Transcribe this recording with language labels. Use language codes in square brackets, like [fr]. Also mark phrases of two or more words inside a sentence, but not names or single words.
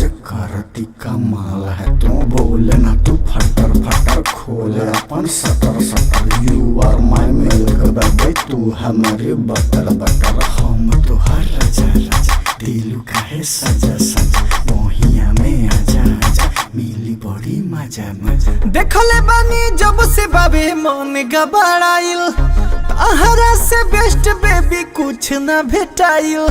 [bho] करती कमाल है तू बोले ना तू फटर फटर खोले अपन सटर सटर [en] you are my milk baby [bho] तू हमारी बटर बटर हम तो हर राजा राजा दिल काहे सजा सजा मोहिया में आजा आजा मिली बड़ी मजा मजा। देखले बानी जब से बाबे मन गबड़ाइल, तहरा से [en] best baby [bho] कुछ न भेटाइल।